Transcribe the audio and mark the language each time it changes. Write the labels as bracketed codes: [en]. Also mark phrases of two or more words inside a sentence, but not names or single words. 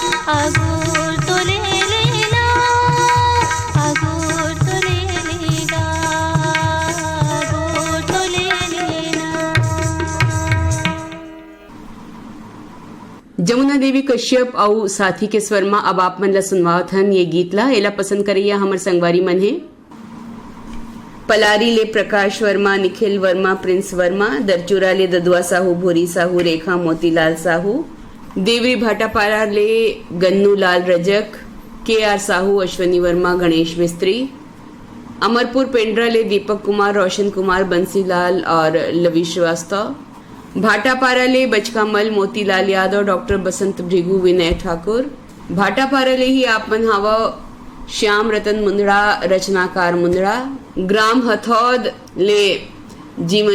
[hne] अगोर तो ले लेना, अगोर तो ले लेना, अगोर तो ले लेना। जमुना देवी कश्यप और साथी के स्वर में अब आप मन ला सुनवावत हन ये गीत ला। एला पसंद करिया हमर संगवारी मन है पलारी ले प्रकाश वर्मा, निखिल वर्मा, प्रिंस वर्मा, दरचूरा ले ददुआ साहू, भूरी साहू, रेखा मोतीलाल साहू, देवरी भाटापारा ले गन्नू लाल रजक, KR साहू, अश्वनी वर्मा, गणेश मिस्त्री, अमरपुर पेंड्रा ले दीपक कुमार, रोशन कुमार, बंसीलाल और लवी श्रीवास्तव, भाटापारा ले बचकामल, मोतीलाल यादव, डॉक्टर बसंत भृगु, विनय ठाकुर, भाटापारा ले ही आप मन हावा श्याम रतन मुंदड़ा, रचनाकार मुंदड़ा, ग्राम हथौद ले जीवन